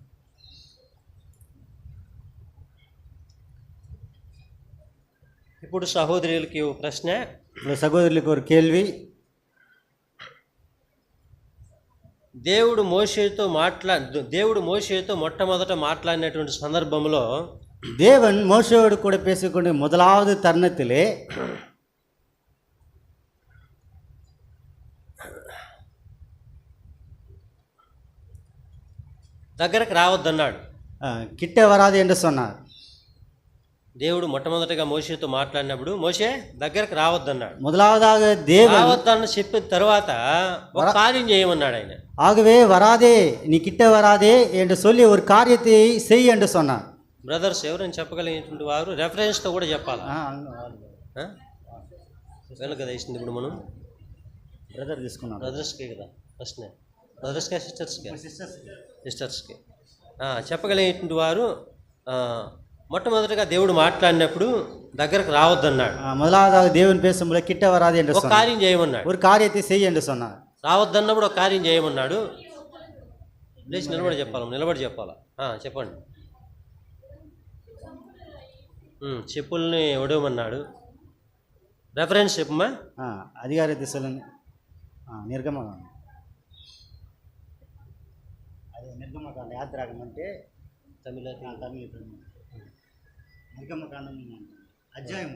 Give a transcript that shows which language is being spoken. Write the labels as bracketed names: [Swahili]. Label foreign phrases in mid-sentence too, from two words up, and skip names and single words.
[Telugu] ఇప్పుడు సహోదరులకి ఒక ప్రశ్న. సహోదరులకు ఒక కేள்வி. దేవుడు మోషేతో మొట్టమొదట మాట్లాడినటువంటి సందర్భంలో [Tamil] தேவன் மோசேயோடு கூட பேசிக்கொண்டு முதலாவது தருணத்திலே [Telugu] దగ్గరకు రావద్దన్నాడు, [Tamil] கிட்ட வராது என்று சொன்னார். [Telugu] దేవుడు మొట్టమొదటిగా మోషేతో మాట్లాడినప్పుడు మోషే దగ్గరకు రావద్దన్నాడు. [Tamil] முதலாவதாக தேவன் [Telugu] రావద్దని చెప్పిన తర్వాత ఒక కార్యం చేయమన్నాడు ఆయన. [Tamil] ஆகவே வராதே, நீ கிட்ட வராதே என்று சொல்லி ஒரு காரியத்தை செய் என்று சொன்னார். [Telugu] బ్రదర్స్ ఎవరైనా చెప్పగలిగినటువంటి వారు రెఫరెన్స్తో కూడా చెప్పాలి. వెళ్ళ కదా ఇస్తుంది. ఇప్పుడు మనం బ్రదర్ తీసుకున్నాం, బ్రదర్స్కే కదా ప్రశ్న, బ్రదర్స్కే సిస్టర్స్కి చెప్పగలిగినటువంటి వారు మొట్టమొదటిగా దేవుడు మాట్లాడినప్పుడు దగ్గరకు రావద్దన్నాడు. [Tamil] முதலாவதாக தேவன் பேசும்போது கிட்ட வராதே என்று [Telugu] ఒక కార్యం చేయమన్నాడు, [Tamil] ஒரு காரியத்தை செய் என்று சொன்னார். [Telugu] రావద్దన్నప్పుడు ఒక కార్యం చేయమన్నాడు. లేచి నిలబడి చెప్పాలా? చెప్పండి. చెప్పుల్ని ఒడవమన్నాడు. రెఫరెన్స్ చెప్పమ్మా. అధికారి దిశలను నిర్గమకాండం, అదే నిర్గమకాండ యాత్రాగం అంటే తమిళ నిర్గమకాండం అధ్యాయము,